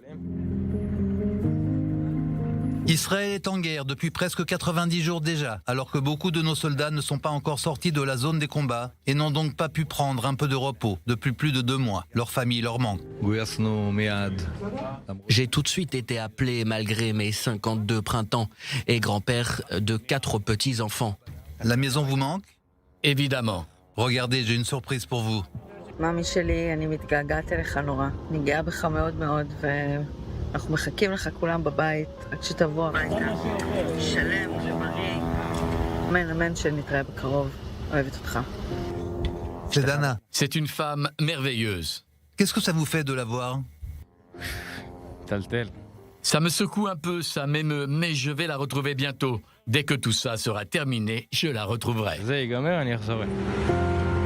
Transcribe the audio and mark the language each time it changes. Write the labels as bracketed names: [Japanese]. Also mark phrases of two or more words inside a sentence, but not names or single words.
[French] Israël est en guerre depuis presque 90 jours déjà, alors que beaucoup de nos soldats ne sont pas encore sortis de la zone des combats et n'ont donc pas pu prendre un peu de repos depuis plus de 2 mois. Leur famille leur manque. J'ai tout de suite été appelé malgré mes 52 printemps et grand-père de 4 petits-enfants. La maison vous manque? Évidemment. Regardez, j'ai une surprise pour vous. [Hebrew] מאמי שלי, אני מתגעגעת אליך נורא. אני גאה בך מאוד מאוד, ואנחנו מחכים לך כולם בבית, עד שתבוא הביתה. שלם ובריא. אמן, אמן שנתראה בקרוב. אוהבת אותך. [French] C'est Dana. C'est une femme merveilleuse. Qu'est-ce que ça vous fait de la voir? Ça me secoue un peu, ça m'émeut, mais je vais la retrouver bientôt. Dès que tout ça sera terminé, je la retrouverai.